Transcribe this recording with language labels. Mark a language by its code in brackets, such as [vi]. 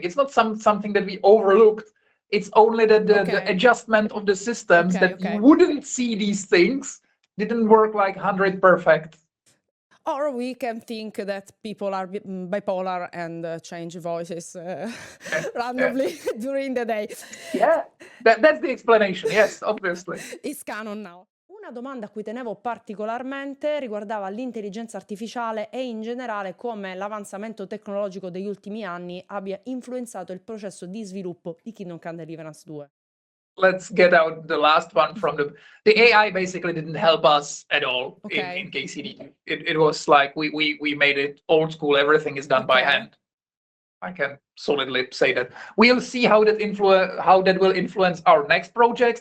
[en] It's not something that we overlooked. It's only that the adjustment of the systems you wouldn't see these things didn't work like 100 perfect. Or we can think that people are bipolar and change voices randomly during the day. Yeah, that's the explanation. Yes, obviously. It's canon now. [it] Una domanda a cui tenevo particolarmente riguardava l'intelligenza artificiale e in generale come l'avanzamento tecnologico degli ultimi anni abbia influenzato il processo di sviluppo di Kingdom Come Deliverance 2. [en] Let's get out the last one from the AI basically didn't help us at all in KCD. It was like we made it old school. Everything is done by hand. I can solidly say that. We'll see how that will influence our next projects.